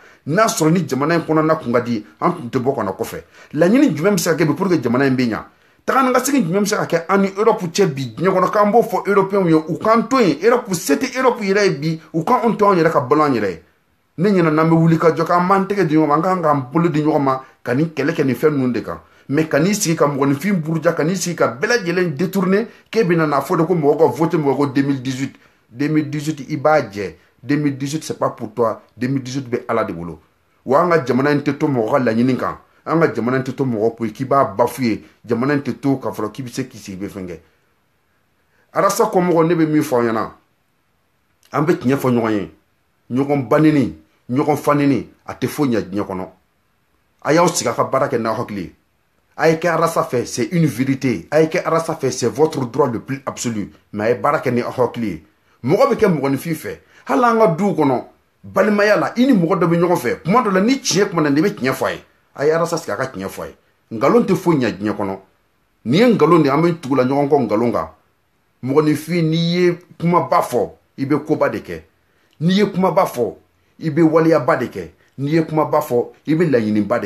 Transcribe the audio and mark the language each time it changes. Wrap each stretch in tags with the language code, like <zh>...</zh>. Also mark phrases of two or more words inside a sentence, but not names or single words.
<bm>n'a sɔrɔ ni jamana in kɔnɔna kun ka di an tun tɛ bɔ ka na kɔfɛ laɲini jumɛn bɛ se ka kɛ bi pour que jamana in bɛ ɲa taga ni ka segin jumɛn bɛ se ka kɛ an ni Europe cɛ bi diɲɛ kɔnɔ k'an b'o fɔ européens ye u k'an to yen Europe se tɛ Europe yɛrɛ ye bi u k'anw to an yɛrɛ ka balo an yɛrɛ ye ne ɲɛna n'an bɛ wuli ka jɔ k'an b'an tɛgɛ di ɲɔgɔn ma an kan k'an bolo di ɲɔgɔn ma ka ni kɛlɛ kɛ nin fɛn ninnu de kan mais ka n'i sigi ka mɔgɔninfin buruja ka n'i sigi ka bɛɛ lajɛlen détourner k'e bɛna n'a fɔ de ko mɔgɔ ka voter mɔgɔ ko 2018 i b'a jɛ 2018</bm> <fr>c'est pas pour toi</fr> <bm>2018 bɛ ala de bolo wa an ka jamana in tɛ to mɔgɔ ka laɲini kan an ka jamana in tɛ to mɔgɔ ko k'i b'a bafouer jamana in tɛ to k'a fɔ k'i bɛ se k'i sigi bɛ fɛn kɛ arasa kɔmɔgɔ ne bɛ min fɔ aw ɲɛna an bɛ tiɲɛ fɔ ɲɔgɔn ye ɲɔgɔn banini ɲɔgɔn fanini a tɛ foyi ɲɛ diɲɛ kɔnɔ a y'aw sigi a ka baara kɛ n'aw hakili ye a ye kɛ arasa fɛ</bm> <fr>c'est une vérité</fr> <bm>a ye kɛ arasa fɛ</bm> <fr>c'est votre droit le plus absolu</fr> <bm>mais a ye baara kɛ ni aw hakili ye mɔgɔ bɛ kɛ mɔgɔninfin fɛ hali an ka duw kɔnɔ balimaya la i ni mɔgɔ dɔ bɛ ɲɔgɔn fɛ kuma dɔ la ni tiɲɛ kuma na i bɛ tiɲɛ fɔ a ye a ye arasa sigi a ka tiɲɛ fɔ a ye nkalon tɛ foyi ɲɛ diɲɛ kɔnɔ nin ye nkalon de an bɛ tugu la ɲɔgɔn kɔ nkalon kan mɔgɔninfin n'i ye kumaba fɔ i bɛ koba de kɛ n'i ye kumaba fɔ i bɛ waliyaba de kɛ n'i ye kumaba fɔ i bɛ laɲiniba de</bm>